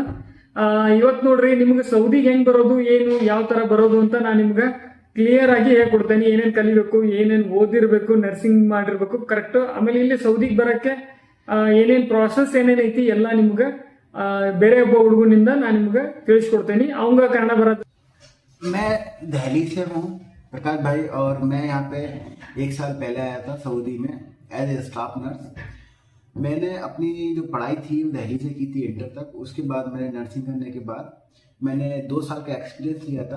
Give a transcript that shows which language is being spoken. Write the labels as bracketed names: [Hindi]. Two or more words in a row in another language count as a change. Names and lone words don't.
[Kannada] ಇವತ್ತು ನೋಡ್ರಿ, ನಿಮ್ಗೆ ಸೌದಿಗೆ ಹೆಂಗ್ ಬರೋದು, ಏನು ಯಾವ ತರ ಬರೋದು ಅಂತ ನಾನು ನಿಮ್ಗೆ ಕ್ಲಿಯರ್ ಆಗಿ ಹೇಳ್ಕೊಡ್ತೇನೆ. ಏನೇನ್ ಕಲಿಬೇಕು, ಏನೇನ್ ಓದಿರ್ಬೇಕು, ನರ್ಸಿಂಗ್ ಮಾಡಿರ್ಬೇಕು ಕರೆಕ್ಟ್. ಆಮೇಲೆ ಇಲ್ಲಿ ಸೌದಿಗೆ ಬರಕ್ಕೆ ಏನೇನ್ ಪ್ರಾಸೆಸ್ ಏನೇನ್ ಐತಿ ಎಲ್ಲ ನಿಮ್ಗೆ ಬೇರೆ ಒಬ್ಬ ಹುಡುಗನಿಂದ ನಾನು ನಿಮ್ಗೆ ತಿಳಿಸ್ಕೊಡ್ತೇನೆ. ಅವಂಗ ಕನ್ನಡ ಬರತ್ತೆ. [Hindi] मैं दिल्ली से हूँ प्रकाश भाई, और मैं यहाँ पे 1 साल पहले आया था सऊदी में [English] as a staff nurse. [Hindi] मैंने अपनी जो पढ़ाई थी वो दिल्ली से की थी इंटर तक। उसके बाद मैंने नर्सिंग करने के बाद मैंने 2 साल का एक्सपीरियंस लिया था।